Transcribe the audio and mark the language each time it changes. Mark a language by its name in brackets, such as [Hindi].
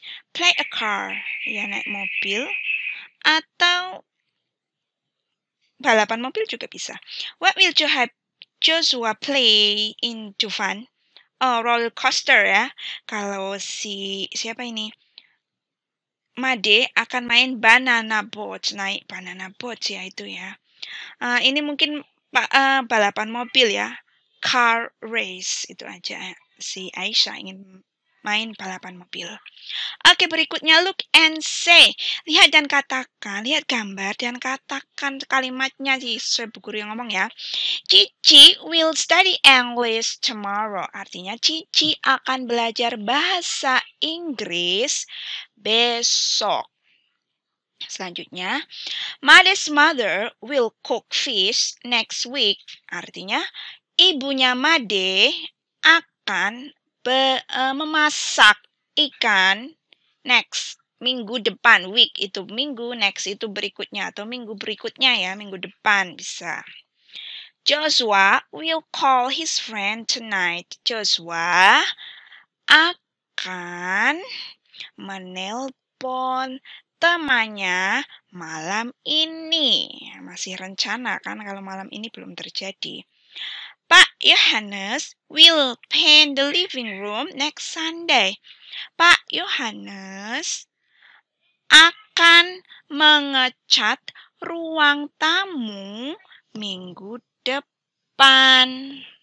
[English] Play a car, [Indonesian] ya naik mobil. Atau balapan mobil juga bisa. [English] What will Joshua play in Dufan? [Indonesian] Oh, roller coaster ya. Kalau siapa ini? Made akan main banana boat, naik banana boat ya itu ya. Ini mungkin balapan mobil ya, car race itu aja. Si Aisyah ingin main balapan mobil. Oke, berikutnya [English] look and say. [Indonesian] Lihat dan katakan, lihat gambar dan katakan kalimatnya sesuai bu guru yang ngomong ya. [English] Cici will study English tomorrow. [Indonesian] Artinya Cici akan belajar bahasa Inggris besok. Selanjutnya, [English] Made's mother will cook fish next week. [Indonesian] Artinya, ibunya Made akan memasak ikan next, minggu depan. Week itu minggu, next itu berikutnya atau minggu berikutnya ya, minggu depan bisa. [English] Joshua will call his friend tonight. [Indonesian] Joshua akan menelpon temannya malam ini. Masih rencana kan kalau malam ini belum terjadi. [English] Pak Yohanes will paint the living room next Sunday. Pak Yohanes [Indonesian] akan mengecat ruang tamu minggu depan.